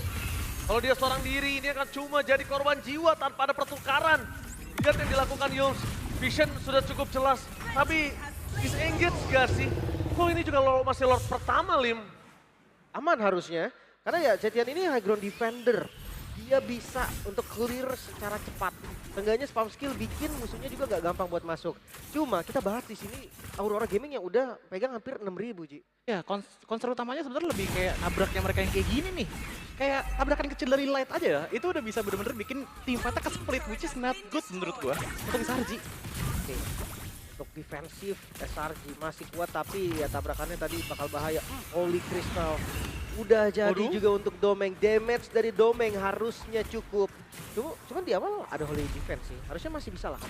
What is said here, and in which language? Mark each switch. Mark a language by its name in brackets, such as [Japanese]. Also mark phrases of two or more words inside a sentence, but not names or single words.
[Indonesian] Kalau dia seorang diri, ini akan cuma jadi korban jiwa tanpa ada pertukaran. Lihat yang dilakukan Yums. Vision sudah cukup jelas, tapi disengage gak sih? Kok ini juga masih lord pertama, Lim? Aman harusnya, karena ya Zetian ini [English] high ground defender. [Indonesian] Dia bisa untuk clear secara cepat. Seenggaknya [English] spam skill [Indonesian] bikin musuhnya juga gak gampang buat masuk. Cuma kita bahas di sini Aurora Gaming yang udah pegang hampir 6.000 Ji. Ya, concern utamanya sebenarnya lebih kayak nabraknya mereka yang kayak gini nih. Kayak tabrakan kecil dari Light aja ya, itu udah bisa bener-bener bikin tim fight-nya ke-split, [English] which is not good [Indonesian] menurut gua untuk SRG. Oke. Untuk defensif SRG masih kuat tapi ya tabrakannya tadi bakal bahaya. Holy Crystal udah jadi juga untuk Domeng. Damage dari Domeng harusnya cukup. Cuman di awal ada Holy Defense sih. Harusnya masih bisa lah.